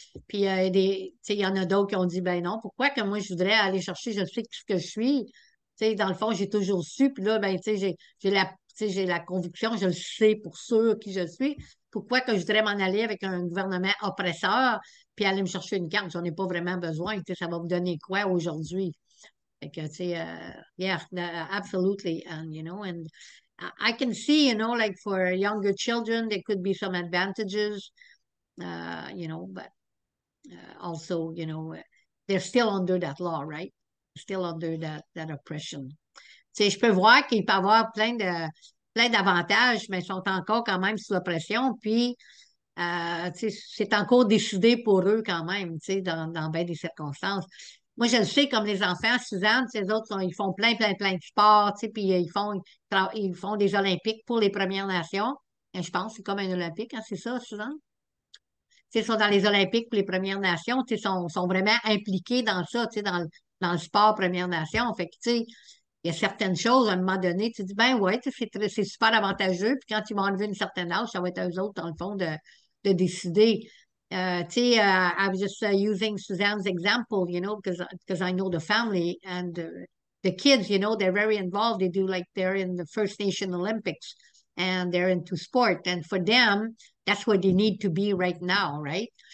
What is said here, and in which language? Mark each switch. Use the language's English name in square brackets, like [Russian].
[French] Puis, tu sais, il y en a d'autres qui ont dit, ben non, pourquoi que moi, je voudrais aller chercher, je sais ce que je suis. Tu sais, dans le fond, j'ai toujours su, puis là, ben, tu sais, j'ai la conviction, je le sais pour sûr qui je suis. Pourquoi que je voudrais m'en aller avec un gouvernement oppresseur, puis aller me chercher une carte, j'en ai pas vraiment besoin. Tu sais, ça va me donner quoi aujourd'hui? Fait que, tu sais, [English] yeah, absolutely, and, and I can see, like for younger children, there could be some advantages, but also, they're still under that law, right? Still under that oppression. [French] Tu sais, je peux voir qu'il peut y avoir plein d'avantages, mais ils sont encore quand même sous oppression, puis tu sais, c'est encore décidé pour eux quand même, tu sais, dans bien des circonstances. Moi, je le sais, comme les enfants, Suzanne, ces autres, ils font plein de sports, tu sais, puis ils font des Olympiques pour les Premières Nations. Et je pense que c'est comme un Olympique, hein, c'est ça, Suzanne? Tu sais, ils sont dans les Olympiques pour les Premières Nations, tu sais, sont vraiment impliqués dans ça, tu sais, dans le sport Premières Nations. Fait que, tu sais, il y a certaines choses, à un moment donné, tu dis, ben ouais, tu sais, c'est super avantageux, puis quand ils vont enlever une certaine âge, ça va être eux autres, dans le fond, de décider. Tu sais, [English] I was just using Suzanne's example, because I know the family and the kids, they're very involved. They do they're in the First Nation Olympics and they're into sport. And for them, that's where they need to be right now, right?